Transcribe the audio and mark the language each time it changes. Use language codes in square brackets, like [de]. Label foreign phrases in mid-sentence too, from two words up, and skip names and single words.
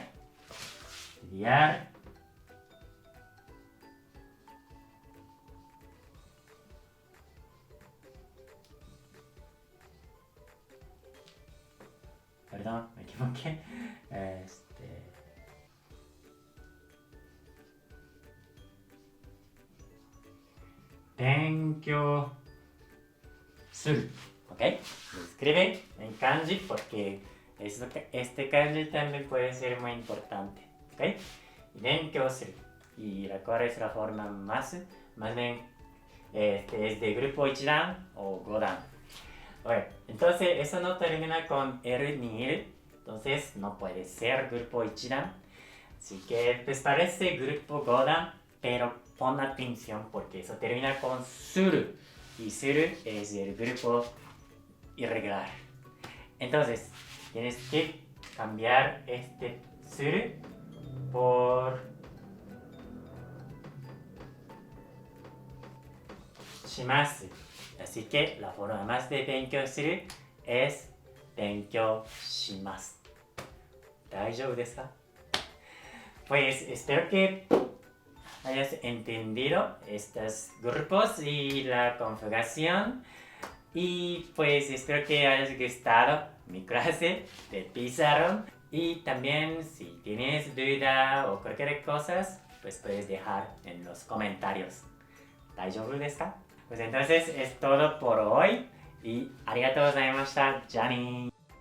[es] Estudiar. Perdón, me equivoqué. [ja] 勉強する. [es] ¿Ok? Lo escribe en kanji porque este kanji también puede ser muy importante. ¿Ok? Y [ja] 勉強する. [es] ¿Y cuál es la forma más bien es de grupo 1 dan o 5 dan? Okay. Entonces eso no termina con R ni L. Entonces no puede ser grupo 1 dan. Así que pues parece grupo 5 dan, pero pon atención porque eso termina con suru. Y suru es el grupo irregular. Entonces tienes que cambiar este suru por shimasu. Así que la forma más de [ja] 勉強する [es] es [ja] 勉強します. 大丈夫ですか? [es] Pues espero que hayas entendido estos grupos y la configuración. Y pues espero que hayas gustado mi clase de pizarro. Y también si tienes duda o cualquier cosa, pues puedes dejar en los comentarios. [ja] 大丈夫ですか? [es] Pues entonces es todo por hoy. [ja] Y ありがとうございました. Ya ni.